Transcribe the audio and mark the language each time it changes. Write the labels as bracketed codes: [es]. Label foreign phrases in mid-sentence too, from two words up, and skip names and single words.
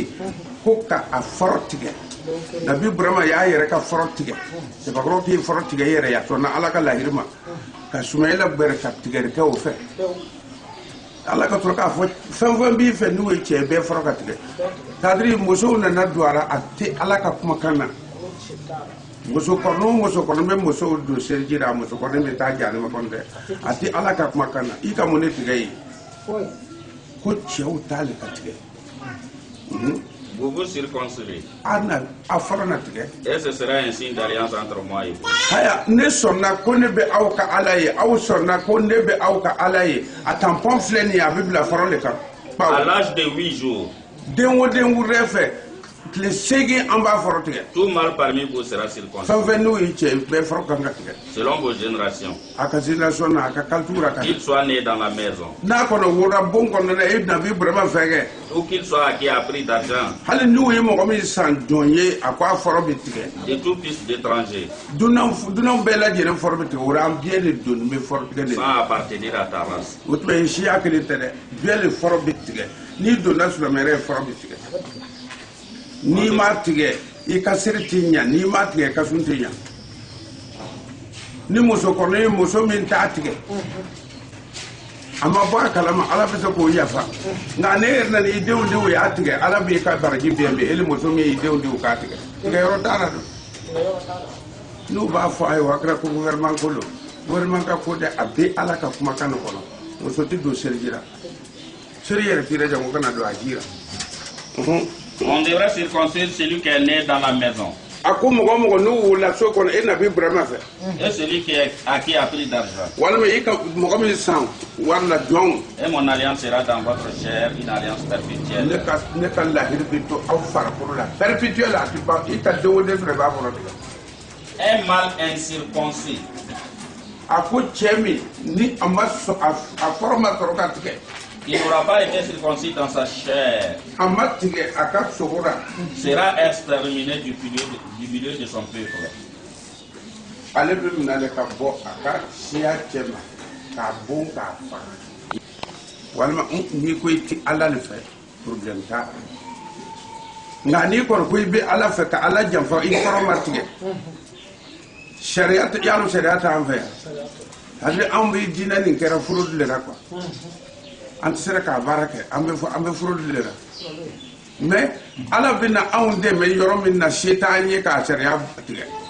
[bm] ko ka a fɔlɔ tigɛ nabi ibrahima y'a yɛrɛ ka fɔlɔ tigɛ sebakɔrɔ k'i fɔlɔ tigɛ i yɛrɛ ya sɔnna ala ka lahiri ma ka sumayila gbɛrɛ ka tigɛli kɛ o fɛ ala ka sɔrɔ k'a fɔ fɛn fɛn b'i fɛ n'u ye cɛ bɛɛ fɔlɔ ka tigɛ kadiri musow nana don a la a tɛ ala ka kumakan na musokɔrɔnin bɛ musow don seliji la musokɔrɔnin bɛ taa janima kɔnɔ dɛ a tɛ ala ka kumakan na i ka mun ne tigɛ ye ko cɛw t'ale ka tigɛ [fr] Vous vous circoncirez, [bm] a fɔlɔ na tigɛ [fr] et ce sera un signe d'alliance entre moi et vous. [bm] haya ne sɔnna ko ne bɛ aw ka ala ye aw sɔnna ko ne bɛ aw ka ala ye a tampɔn filɛ nin ye a bɛ bila fɔlɔ de kan [fr] À l'âge de 8 jours, [bm] den o den wurɛ fɛ tile 8 an b'a fɔlɔ tigɛ [fr] tout mâle parmi vous sera circoncis, [bm] fɛn fɛn n'u ye cɛ bɛɛ fɔlɔ kan ka tigɛ [fr] selon vos générations. [bm] a ka génération na a ka culture a ka [fr] Qu'il soit né dans la maison, [bm] n'a kɔnɔ wora bon kɔnɔna e nabi ibrahima fɛ kɛ [fr] ou qu'il soit acquis à prix d'argent, [bm] hali n'u ye mɔgɔ min san jɔn ye a ko a fɔlɔ bɛ tigɛ [fr] et tout fils d'étranger, [bm] dunan bɛɛ lajɛlen fɔlɔ bɛ tigɛ o la an bɛɛ de donni bɛ fɔlɔ tigɛ de [fr] sans appartenir à ta race. [bm] o tuma ye siya kelen tɛ dɛ bɛɛ de fɔlɔ bɛ tigɛ n'i donna silamɛya ye fɔlɔ bɛ tigɛ n'i ma tigɛ i ka siri t'i ɲa n'i ma tigɛ i ka sun t'i ɲa ni musokɔrɔnin ye muso min t'a tigɛ a ma bɔ a kalama ala bɛ se k'o yafa nka ne yɛrɛ nana i denw de y'a tigɛ ala b'i ka baraji bɛn bɛn ele muso min y'i denw de k'a tigɛ tigɛyɔrɔ t'a la don n'u b'a fɔ a ye wa kɛra ko gouvernement ko don gouvernement ka ko dɛ a bɛ ala ka kumakan de kɔnɔ muso tɛ don seliji la seli yɛrɛ t'i la jango kana don a ji la [fr] On devrait circoncire celui qui est né dans la maison, [bm] a ko mɔgɔ o mɔgɔ n'u wolola so kɔnɔ e nabi ibrahima fɛ [fr] et celui qui est acquis à prix d'argent. [bm] walima i ka mɔgɔ min san wari la jɔnw [fr] Et mon alliance sera dans votre chair, une alliance perpétuelle. [bm] ne ka lahiri bɛ to aw farikolo la perpétuel a ti ban i ka den o den fɛnɛ b'a kɔnɔ tigɛ [fr] Un mâle incirconcis [bm] a ko cɛ min ni a ma sɔn a fɔlɔ ma sɔrɔ ka tigɛ [fr] qui n'aura pas été circoncis dans sa chair [bm] a ma tigɛ a ka sogo la [fr] sera exterminé du milieu de son peuple. [bm] ale bɛ minɛ ka bɔ a ka siya cɛ ma k'a bon k'a faga walima n'i ko i ti ala de fɛ problème t'a la nka n'i kɔni ko i bɛ ala fɛ ka ala janfa i kɔrɔ ma tigɛ sariya y'a dɔn sariya t'an fɛ yan hali anw bɛ diinɛ nin kɛra furu de la quoi an tɛ se k'a baara kɛ an bɛ furu de la mais ala bɛ na anw dɛmɛ yɔrɔ min na se t'an ye k'a sariya tigɛ